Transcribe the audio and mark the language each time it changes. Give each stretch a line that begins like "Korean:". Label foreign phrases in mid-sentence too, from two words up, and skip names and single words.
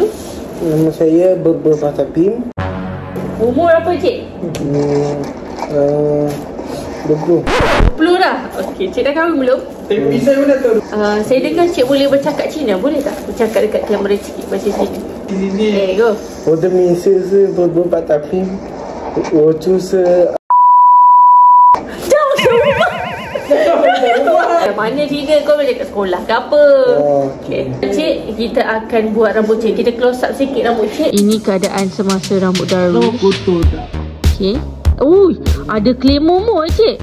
Malay: Nama saya Berber Fatapim. Umur apa cik? 20. 20 dah? Okay, cik dah kahwin belum? Tapi saya mana tahu. Saya dengar cik boleh bercakap Cina. Boleh tak bercakap dekat kamera sikit bahasa Cina?
English: Okay, go.
Chinese: 我的名字是伯伯巴达平，我住是
Malay: Mana Cina kau boleh kat sekolah ke apa? Okay. Cik, kita akan buat rambut cik. Kita
English: close up
Malay: sikit rambut cik. Ini keadaan semasa rambut Darul. Okay. Ui, ada clay momo cik.